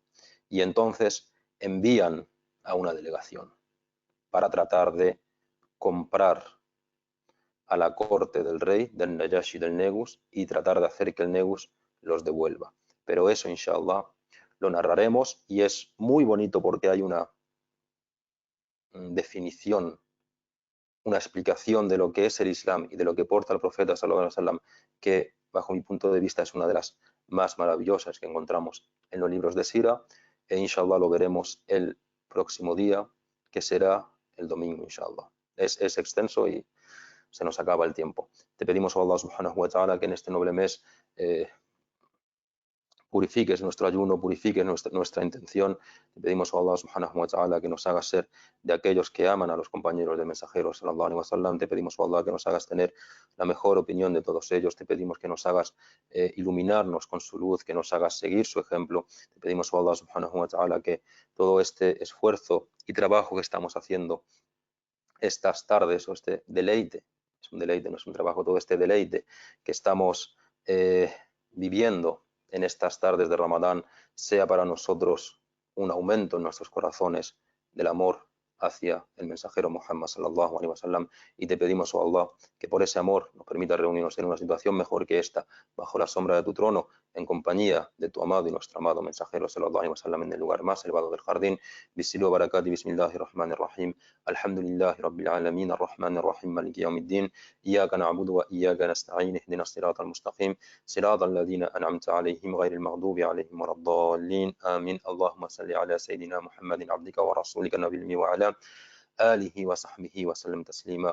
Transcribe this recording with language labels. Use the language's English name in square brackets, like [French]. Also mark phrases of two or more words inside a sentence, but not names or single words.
[Spanish] Y entonces envían a una delegación para tratar de comprar a la corte del rey, del Najashi, del Negus, y tratar de hacer que el Negus los devuelva. Pero eso, inshallah, lo narraremos, y es muy bonito porque hay una definición, una explicación de lo que es el Islam y de lo que porta el profeta [Arabic] صلى الله عليه وسلم, [Spanish] que bajo mi punto de vista es una de las más maravillosas que encontramos en los libros de Sira, e inshallah lo veremos el próximo día, que será el domingo, inshallah. Es extenso y se nos acaba el tiempo. Te pedimos a Allah [Arabic] سبحانه وتعالى [Spanish] que en este noble mes purifiques nuestro ayuno, purifiques nuestra intención. Te pedimos a Allah [Arabic] سبحانه وتعالى [Spanish] que nos hagas ser de aquellos que aman a los compañeros del mensajero [Arabic] صلى الله عليه وسلم. [Spanish] Te pedimos a Allah que nos hagas tener la mejor opinión de todos ellos. Te pedimos que nos hagas iluminarnos con su luz, que nos hagas seguir su ejemplo. Te pedimos a Allah [Arabic] سبحانه وتعالى [Spanish] que todo este esfuerzo y trabajo que estamos haciendo estas tardes, o este deleite, es un deleite, no es un trabajo, todo este deleite que estamos viviendo en estas tardes de Ramadán, sea para nosotros un aumento en nuestros corazones del amor hacia el mensajero Muhammad [Arabic] صلى الله عليه وسلم, [Spanish] y te pedimos, oh Allah, que por ese amor nos permita reunirnos en una situación mejor que esta, bajo la sombra de tu trono, en compañía de tu amado y nuestro amado mensajero [Arabic] صلى الله عليه وسلم, [Spanish] en el lugar más elevado del jardín. [Arabic] بسر بركة، بسم الله الرحمن الرحيم، الحمد لله رب العالمين، الرحمن الرحيم، مالك يوم الدين، إياك نعبد وإياك نستعين، اهدنا الصراط المستقيم، صراط الذين أنعمت عليهم غير المغضوب عليهم ولا الضالين، آمين. اللهم صل على سيدنا محمد عبدك ورسولك النبي الأمي وعلى آله وصحبه وسلم تسليما.